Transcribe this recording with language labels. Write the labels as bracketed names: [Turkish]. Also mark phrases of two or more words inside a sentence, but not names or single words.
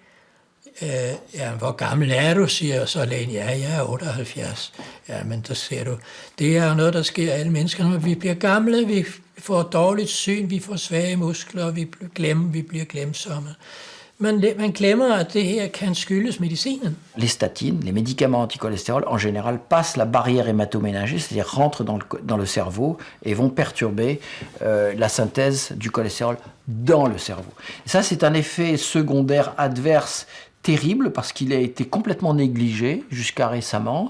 [Danish] Ja, hvor gammel er du, siger så lægen. Ja, jeg er 78. Ja, men der ser du, det er jo noget, der sker alle mennesker. Når vi bliver gamle, vi får dårligt syn, vi får svage muskler, vi bliver glemsomme. Man glemmer, at det her kan skyldes medicinen. [French] Les statines, les médicaments anticholestérol, en général, passent la barrière hématoménagée, c'est-à-dire rentrent dans le cerveau et vont perturber la synthèse du cholestérol dans le cerveau. Et ça, c'est un effet secondaire adverse terrible parce qu'il a été complètement négligé jusqu'à récemment.